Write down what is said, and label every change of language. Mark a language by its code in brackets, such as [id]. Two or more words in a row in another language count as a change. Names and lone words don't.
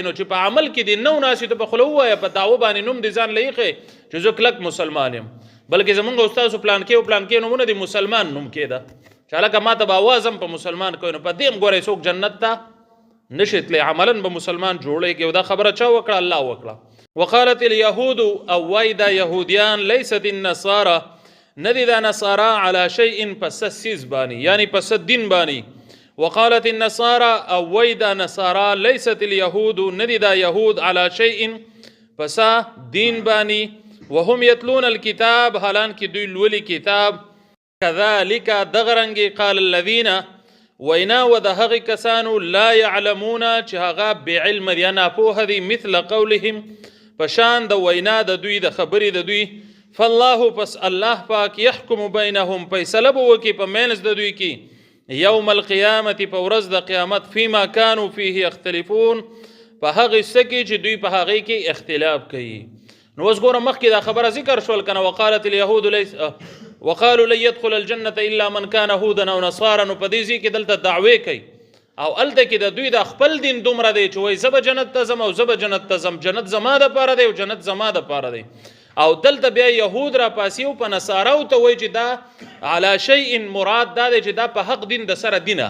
[ps] نو چې په عمل کې دې نه و ناسي ته په خوله ووایه، په دعوه باندې نوم دې ځان له ایښې چې زه کلک مسلمان یم، بلکې زمونږ استاسو پلانکې او پلانکې نومونه د مسلمان نوم کېده چې هلکه ما ته به اواز هم په مسلمان کوي. نو په دې هم ګورئ څوک جنت ته نشي تللی، عملا به مسلمان جوړېږي. او دا خبره چا وکړه؟ الله وکړه. [ar] وقالت اليهود، [ps] او وایي دا یهودیان، [ar] لیست النصارى، [ps] نه دي دا نصارا [ar] على شیء [ps] پس سیز بانی، یعنی پس دین بانی. [ar] وقالت النصارى، [ps] او وایي دا نصارا، [ar] لیست اليهود، [ps] نه دي دا یهود [ar] على شیء [ps] پس دین بانی. [ar] وهم یتلون الكتاب، [ps] حالان کې دوی لولي کتاب. [ar] كذلك دغرنګي قال الذين، [ps] وینا و د هغې کسانو [ar] لا يعلمون [ps] چې هغه بعلم دي، ناپوهه دي، [ar] مثل قولهم [ps] په شان د وینا د دوی د خبرې د دوی. فالله، پس الله پاک، [ar] يحكم بينهم، [ps] فیصله به وکړي په منځ د دوی کې، [ar] یوم القیامت، [ps] په ورځ د قیامت، [ar] فيما كانوا فيه يختلفون، [ps] په هغې څه کې چې دوی په هغې کې اختلاف کوي. نو اوس ګوره مخکې دا خبره ذکر شول که نه، [ar] وقالت اليهود وقالوا لن يدخل الجنة الا من كان هودا او نصارا. [ps] نو په دې ځای کې دلته دعوې کوي او هلته کې د دوی د خپل دین دومره دی چې وایي زه به جنت ته ځم او زه به جنت ته ځم، جنت زما دپاره دی او جنت زما دپاره دی. او دلته بیا یهود را پاسي او په نصاراو ته وایي چې دا [ar] علی شیء [ps] مراد دا دی چې دا په حق دین د سره دینه.